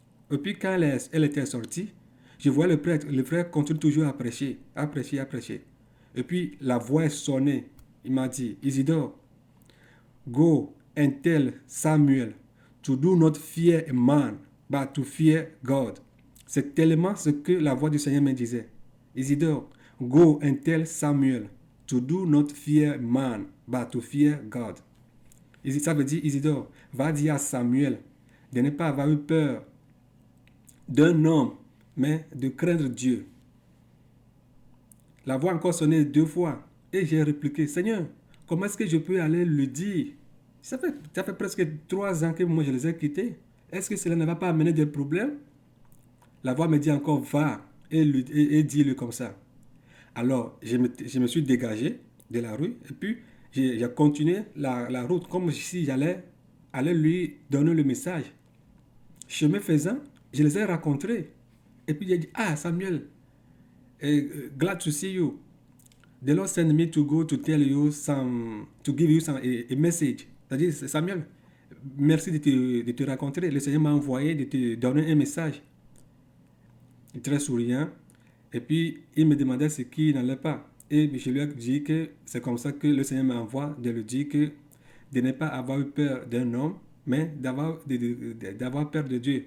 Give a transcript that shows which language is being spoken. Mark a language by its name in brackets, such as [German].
[French] Et puis quand elle était sortie, je vois le frère continue toujours à prêcher, à prêcher, à prêcher. Et puis la voix est sonnée. Il m'a dit, [English] Isidore, go and tell Samuel to do not fear a man, but to fear God. [French] C'est tellement ce que la voix du Seigneur me disait. [English] Isidore, go and tell Samuel to do not fear man, but to fear God. [French] Ça veut dire, Isidore, va dire à Samuel de ne pas avoir eu peur d'un homme, mais de craindre Dieu. La voix encore sonné 2 fois. Et j'ai répliqué, Seigneur, comment est-ce que je peux aller lui dire? Ça fait presque 3 ans que moi je les ai quittés. Est-ce que cela ne va pas amener des problèmes? La voix me dit encore, va et dis-le comme ça. Alors, je me suis dégagé de la rue et puis j'ai continué la route comme si j'allais aller lui donner le message. Chemin faisant, je les ai rencontrés. Et puis j'ai dit, ah Samuel, [English] glad to see you. The Lord sent me to go to tell you some, to give you some, a message. [French] C'est-à-dire, Samuel, merci de te rencontrer. Le Seigneur m'a envoyé de te donner un message. Très souriant. Et puis, il me demandait ce qui n'allait pas. Et je lui ai dit que c'est comme ça que le Seigneur m'envoie de lui dire que de ne pas avoir eu peur d'un homme, mais d'avoir peur de Dieu.